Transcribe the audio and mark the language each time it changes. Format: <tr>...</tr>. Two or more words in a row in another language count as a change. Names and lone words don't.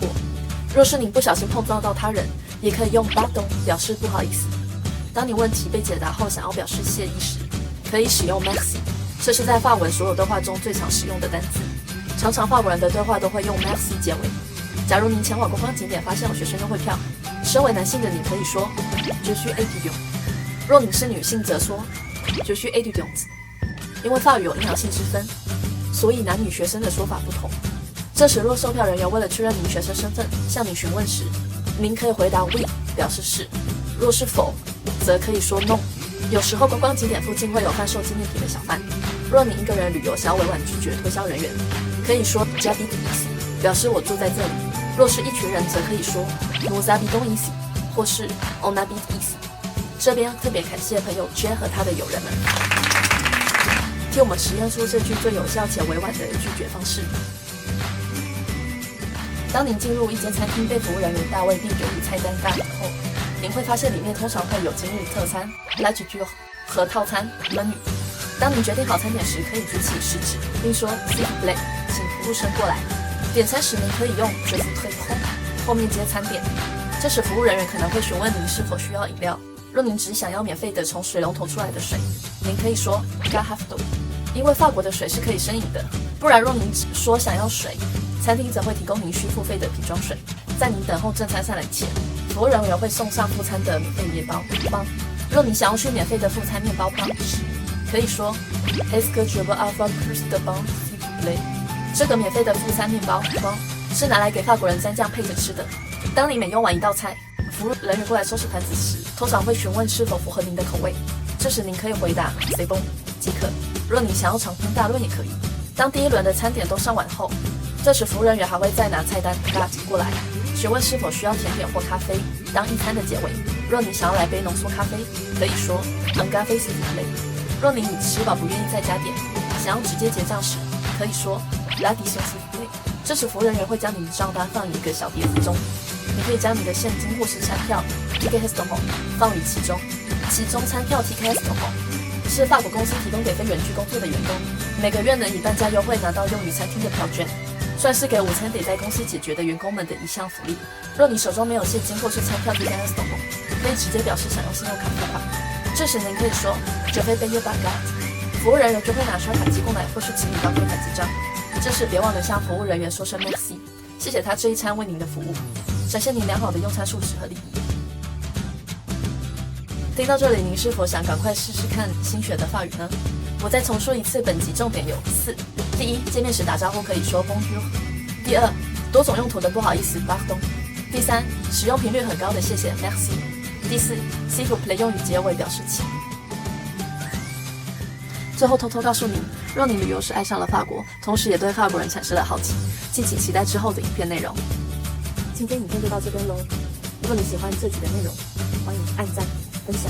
<zh>若是您不小心碰撞到他人，也可以用 Pardon 表示不好意思。当你问题被解答后想要表示谢意时，可以使用 Merci， 这是在法文所有对话中最常使用的单词。常常法国人的对话都会用 Merci 结尾。假如您前往观光景点发现有学生优惠票，身为男性的你可以说</zh> <fr>Je suis étudiant，</fr> <zh>若你是女性则说</zh> <fr>Je suis étudiante。</fr> <zh>因为法语有阴阳性之分，所以男女学生的说法不同。这时若售票人员为了确认您学生身份向你询问时，您可以回答 Oui 表示是，若是否则可以说 No。有时候观光景点附近会有贩售纪念品的小贩，若你一个人旅游想要委婉拒绝推销人员，可以说</zh> <fr>J'habite ici</fr> <zh>表示我住在这里。若是一群人则可以说</zh> <fr>Nous habitons ici</fr> <zh>或是</zh> <fr>On habite ici。</fr> <zh>这边特别感谢朋友 J 和他的友人们，替我们实验出这句最有效且委婉的拒绝方式。当您进入一间餐厅被服务人员大卫并给予菜单大礼后，您会发现里面通常会有今日特餐</zh> <fr>La Couture</fr> <zh>和套餐 Menu。当您决定好餐点时，可以举起食指并说</zh> <fr>S'il vous plaît</fr> <zh>请服务生过来。点餐时您可以用</zh> <fr>Je voudrais prendre</fr> <zh>后面接餐点，这时服务人员可能会询问您是否需要饮料。若您只想要免费的从水龙头出来的水，您可以说</zh> <fr>Carafe d'eau，</fr> <zh>因为法国的水是可以生饮的，不然若您只说想要水，餐厅则会提供您需付费的瓶装水。在您等候正餐上来前，服务人员会送上副餐的免费面包棒。若你想要去免费的副餐面包棒时，可以说</zh> <fr>Est-ce que je peux avoir plus de pain s'il vous plaît？</fr> <zh>这个免费的副餐面包棒是拿来给法国人蘸酱配着吃的。当你每用完一道菜，服务人员过来收拾盘子时，通常会询问是否符合您的口味，这时您可以回答</zh> <fr>C'est bon</fr> <zh>即可。若你想要长篇大论也可以。当第一轮的餐点都上完后，这时服务人员还会再拿菜单过来询问是否需要甜点或咖啡当一餐的结尾。若你想要来杯浓缩咖啡，可以说</zh> <fr>Un café s'il vous plaît。</fr> <zh>若你已吃饱不愿意再加点，想要直接结账时，可以说</zh> <fr>L'addition s'il vous plaît。</fr> <zh>这时服务人员会将您的账单放于一个小碟子中，你可以将你的现金或是餐票 Ticket Restaurant 放于其中。其中餐票 Ticket Restaurant 是法国公司提供给非远距工作的员工，每个月能以半价优惠拿到用于餐厅的票券，算是给午餐得在公司解决的员工们的一项福利。若你手中没有现金或是餐票 Ticket Restaurant， 可以直接表示想用信用卡付款，这时您可以说</zh> <fr>Je vais payer par carte，</fr> <zh>服务人员就会拿刷卡机过来或是请你到柜台结账。这时别忘了向服务人员说声 Merci， 谢谢他这一餐为您的服务，展现您良好的用餐素质和礼仪。听到这里，您是否想赶快试试看新学的法语呢？我再重述一次，本集重点有4：第一，见面时打招呼可以说 Bonjour； 第二，多种用途的不好意思 Pardon； 第三，使用频率很高的谢谢 Merci； 第四，</zh> <fr>S'il vous plaît</fr> <zh>用于结尾表示请。最后偷偷告诉您，若你旅游时爱上了法国，同时也对法国人产生了好奇，敬请期待之后的影片内容。今天影片就到这边咯。若你喜欢这集的内容，欢迎按赞分享。</zh>